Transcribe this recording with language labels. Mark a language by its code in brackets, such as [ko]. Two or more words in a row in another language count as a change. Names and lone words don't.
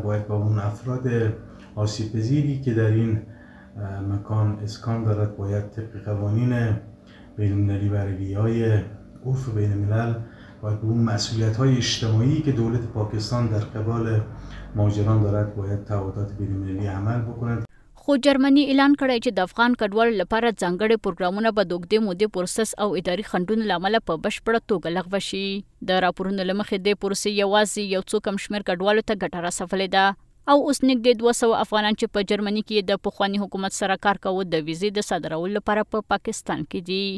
[fa] باید با اون افراد آسیب پذیری که در این مکان اسکان دارد باید طبق قوانین بین‌المللی و رویه‌های عرف بین الملل باید به اون مسئولیت‌های اجتماعی که دولت پاکستان در قبال مهاجران دارد باید تعهدات بین‌المللی عمل بکنند. [ps] خو جرمني اعلان کړی چې د افغان کډوالو لپاره ځانګړي پروګرامونه به د اوږدې مودې پروسس او اداري خنډونو له امله په بشپړه توګه لغوه شي. د راپورونو له مخې دې پروسې یوازې یو څو کم شمېر کډوالو ته ګټه رسولې ده او اوس نږدې 200 افغانان چې په جرمني کې د پخواني حکومت سره کار کوي د ویزې د صادرولو لپاره په پاکستان کې دي.